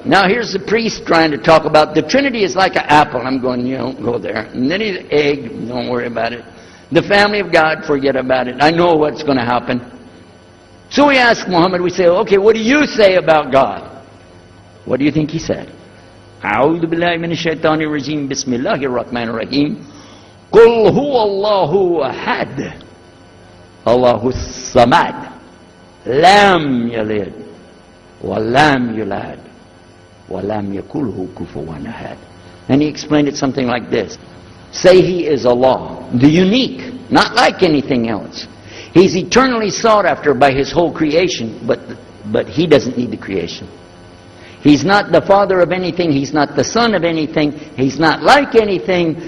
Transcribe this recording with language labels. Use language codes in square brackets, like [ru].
[en] Now here's the priest trying to talk about the Trinity is like an apple. I'm going, you don't go there. And then he's egg, don't worry about it. The family of God, forget about it. I know what's going to happen. So we ask Muhammad, we say, okay, what do you say about God? What do you think he said? [ar] أعوذ بالله من الشيطان الرجيم بسم الله الرحمن الرحيم قل هو الله أحد الله الصمد لم يلد ولم يولد ولم يكن له كفوا أحد. [en] And he explained it something like this. Say he is Allah, the unique, not like anything else. He's eternally sought after by his whole creation, but he doesn't need the creation. He's not the father of anything. He's not the son of anything. He's not like anything.